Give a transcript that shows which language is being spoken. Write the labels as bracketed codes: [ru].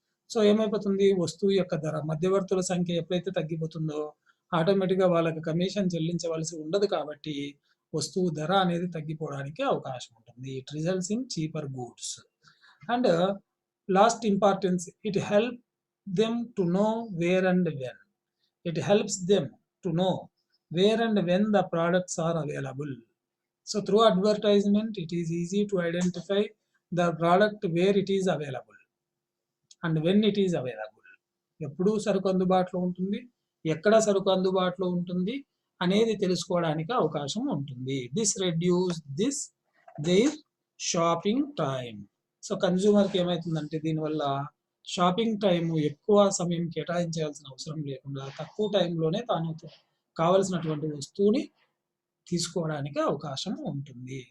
[te] So ఏమైపోతుంది, వస్తువు యొక్క ధర, మధ్యవర్తుల సంఖ్య ఎప్పుడైతే తగ్గిపోతుందో ఆటోమేటిక్గా వాళ్ళకి కమిషన్ చెల్లించవలసి ఉండదు కాబట్టి వస్తువు ధర అనేది తగ్గిపోవడానికి అవకాశం ఉంటుంది. [en] It results in cheaper goods. And last importance, it help them to know where and when. It helps them to know where and when the products are available. So through advertisement it is easy to identify the product where it is available and when it is available. [te] ఎప్పుడు సరుకు అందుబాటులో ఉంటుంది, ఎక్కడ సరుకు అందుబాటులో ఉంటుంది అనేది తెలుసుకోవడానికి అవకాశం ఉంటుంది. [en] This reduce their shopping time. [te] So కన్జ్యూమర్కి ఏమవుతుందంటే దీనివల్ల షాపింగ్ టైం ఎక్కువ సమయం కేటాయించాల్సిన అవసరం లేకుండా తక్కువ టైంలోనే తాను కావలసినటువంటి వస్తువుని తీసుకోవడానికి అవకాశం ఉంటుంది.